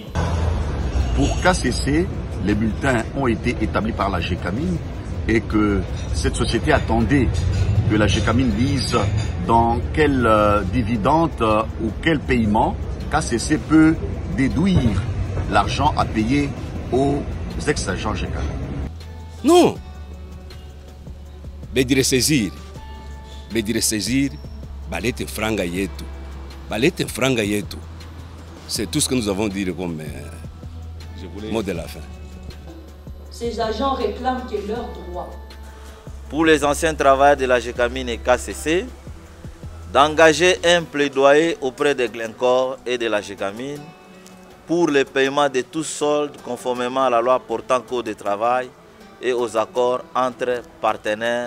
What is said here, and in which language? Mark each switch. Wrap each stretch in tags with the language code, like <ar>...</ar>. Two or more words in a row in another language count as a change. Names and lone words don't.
<fr>Pour KCC, les bulletins ont été établis par la GECAMINE et que cette société attendait que la GECAMINE dise dans quel dividende ou quel paiement KCC peut déduire l'argent à payer aux ex-agents GECAMINE. Non. Bedire saisir,</fr> <sw>balete franga yetu. Balete franga yetu.</sw> <fr>C'est tout ce que nous avons dit comme mot de la fin. Ces agents réclament que leurs droits. Pour les anciens travailleurs de la GECAMINE et KCC, d'engager un plaidoyer auprès de Glencore et de la GECAMINE pour le paiement de tous soldes conformément à la loi portant code de travail et aux accords entre partenaires.</fr>